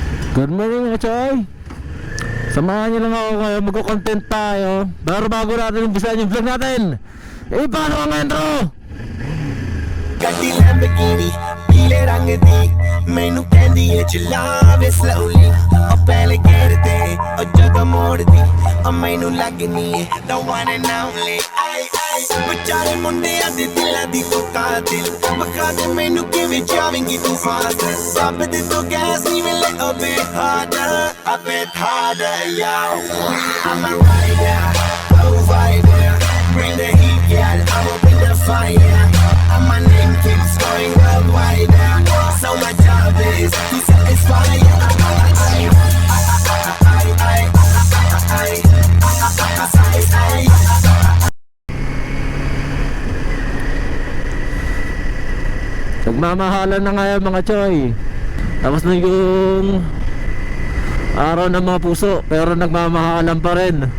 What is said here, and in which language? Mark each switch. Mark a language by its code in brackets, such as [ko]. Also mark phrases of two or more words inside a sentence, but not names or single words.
[en] Good morning [tl] mga Choy. Samahan niyo lang ako ngayon, magko-content tayo. Pero bago natin umpisahan yung vlog natin, paano ang intro? [pa] ਗੱਡੀ ਲੈਂਬਰਗਿਨੀ ਪੀਲੇ ਰੰਗ ਦੀ ਮੈਨੂੰ ਕਹਿੰਦੀ ਏ ਚਲਾਵੇ slowly ਉਹ ਪਹਿਲੇ ਗੇਰ ਤੇ ਉਹ ਜਦੋਂ ਮੋੜਦੀ ਉਹ ਮੈਨੂੰ ਲੱਗਨੀ ਏ [en] the one and only [pa] ਆਈ ਵਿਚਾਰੇ ਮੁੰਡਿਆਂ ਦੇ ਦਿਲਾਂ ਦੀ ਤੂੰ ਕਾਤਿਲ ਬਖਾ ਦੇ ਮੈਨੂੰ ਕਿਵੇਂ ਜਾਵੇਂਗੀ ਤੂੰ ਫਾਸਟ ਰੱਬ ਦੇ ਤੋਂ ਗੈਸ ਨਹੀਂ ਮਿਲੇ [en] a bit harder yo I'm a rider provider bring the heat girl I'ma bring the fire and my name keeps going worldwide. So my job is to satisfy. [tl] Nagmamahalan na nga yan mga Choy. Tapos na yung araw ng mga puso, pero nagmamahalan pa rin.